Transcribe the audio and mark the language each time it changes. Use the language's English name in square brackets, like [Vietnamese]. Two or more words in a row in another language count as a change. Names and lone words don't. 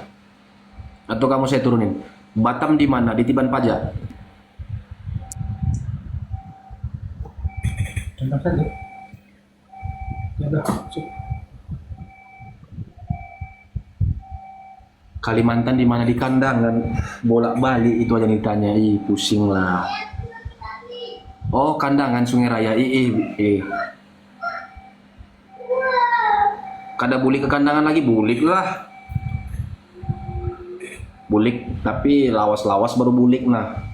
[Indonesian] Atau kamu saya turunin. Batam di mana? Di Tiban Pajak. Tentang satu. Ya udah, cuk. Kalimantan di mana? Di kandang kan bolak-balik itu aja ditanya. Ih, pusing lah. [Banjar] Oh, Kandangan Sungai Raya. Kada bulik ke Kandangan lagi, bulik lah. Bulik, tapi lawas-lawas baru bulik nah.